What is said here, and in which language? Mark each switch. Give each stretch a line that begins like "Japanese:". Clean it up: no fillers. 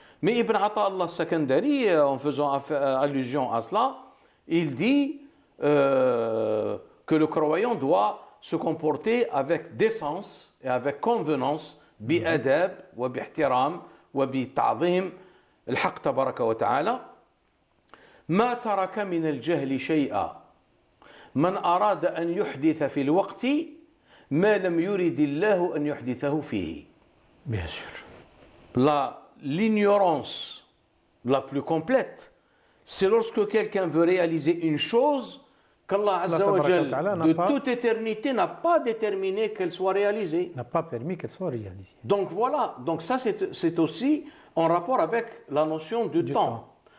French: Mais Ibn Ata Allah Sakandari, en faisant allusion à cela, il dit que le croyant doit se comporter avec décence et avec convenance,
Arabic: bi-adab, wa bi-ihtiram, wa bi-ta'zim, al-haq tabaraka wa ta'ala. ما ترك من الجهل شيئا من أراد أن يحدث في الوقت ما لم يرد الله أن يحدثه فيه.
French: Bien sûr. L'ignorance la plus complète, c'est lorsque quelqu'un veut réaliser une chose qu'Allah Azza wa Jal, de toute éternité, n'a pas déterminé qu'elle soit réalisée. N'a pas permis qu'elle soit réalisée. Donc voilà, donc ça c'est aussi en rapport avec la notion du temps.